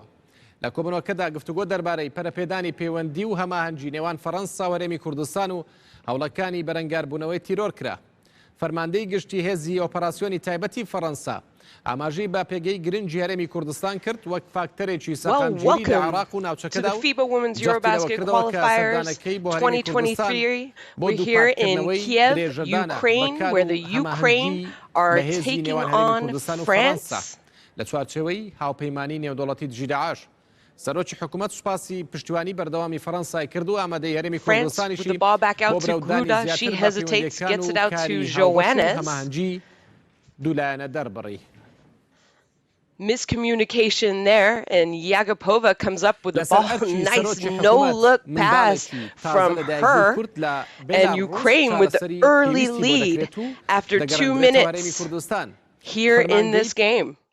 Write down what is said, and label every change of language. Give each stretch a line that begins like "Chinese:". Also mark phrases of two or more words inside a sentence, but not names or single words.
Central Kurdish: لە کۆبنەوەکەدا گفتوگۆ دەربارەی پەرەپێدانی پەیوەندی و هەماهەنگی نێوان فەڕەنسا و هەرێمی کوردستان و هەوڵەکانی بەرەنگاربوونەوەی تیرۆر کرا. فەرماندەی گشتی هێزی ئۆپەراسیۆنی تایبەتی فەڕەنسا ئاماژەی با پێگەی گرنگی هەرێمی کوردستان کرد وەک فاکتەرێکی سەرنجی لە عێراق و ناوچەکەدا و
English: FIBA Women's EuroBasket Qualifiers 2023. We're here in Kiev, Ukraine, where the Ukraine are taking on France.
Central Kurdish: لە چوارچێوەی هاوپەیمانی نێودوڵەتی دژی داعش. سەرۆکی حکوومەت سوپاسی پشتیوانی بەردەوامی فەڕەنسای کرد و ئامادەی هەرێمی کوردستانیشی بۆ بەڕێوەدانی زیاتر هەماهەنگی دوولایەنە دەربڕی.
English: Miscommunication there, and Yagapova comes up with the ball. Nice no-look pass from her, and Ukraine with the early lead after 2 minutes here in this game.